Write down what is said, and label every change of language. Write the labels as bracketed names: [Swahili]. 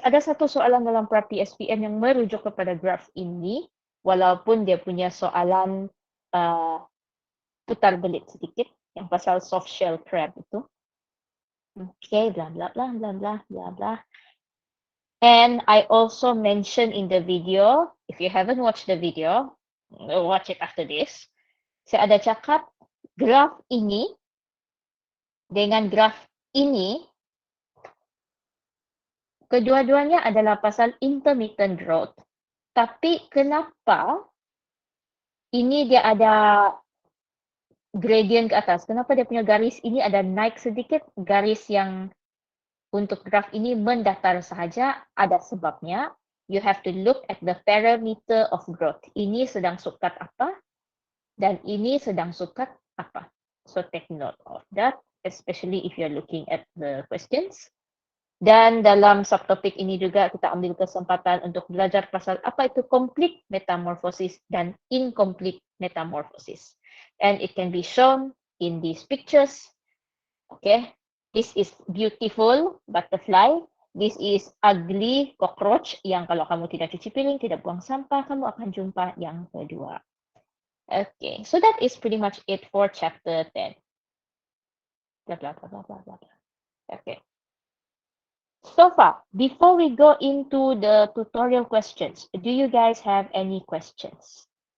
[Malay] Ada satu soalan dalam pra-PSPM yang merujuk kepada graf ini, walaupun dia punya soalan putar belit sedikit, yang pasal soft shell crab itu. Okay, blah, blah, blah, blah, blah, blah, blah. [English] And I also mentioned in the video, if you haven't watched the video, watch it after this. [Malay] Saya ada cakap graf ini dengan graf ini, kedua-duanya adalah pasal intermittent growth. Tapi kenapa ini dia ada gradient ke atas? Kenapa dia punya garis ini ada naik sedikit? Garis yang untuk graf ini mendatar sahaja, ada sebabnya. [English] You have to look at the parameter of growth. [Malay] Ini sedang sukat apa? Dan ini sedang sukat apa? [English] So take note of that, especially if you're looking at the questions. [Malay] Dan dalam subtopik ini juga kita ambil kesempatan untuk belajar pasal apa itu complete metamorphosis dan incomplete metamorphosis. [English] And it can be shown in these pictures. Okay, this is beautiful butterfly. This is ugly cockroach [Malay] yang kalau kamu tidak cuci piring, tidak buang sampah, kamu akan jumpa yang kedua. [English] Okay, so that is pretty much it for chapter 10. Blah, blah, blah, blah, blah, blah. Okay. So far, before we go into the tutorial questions, do you guys have any questions?